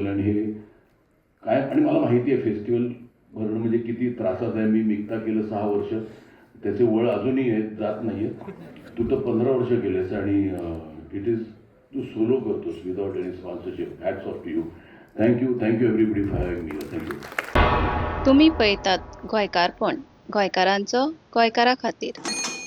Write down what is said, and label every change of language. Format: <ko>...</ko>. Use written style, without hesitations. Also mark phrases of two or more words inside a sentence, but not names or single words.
<mr>आणि हे काय, आणि मला माहिती आहे फेस्टिवल भरणं म्हणजे किती त्रासात आहे. मी मिगता केलं 6 वर्ष, त्याचे वळ अजूनही आहेत, जात नाही आहेत. तू तर 15 वर्ष केलेस. आणि</mr> <en>it is</en> <mr>तू सोलो करतोस</mr> <en>without any sponsorship. Hats off to you. Thank you everybody for having me. थँक्यू.</en> <kok>तुम्ही पळयतात गोंयकारपण, गोंयकारांचो गोंयकारा खातीर.</kok>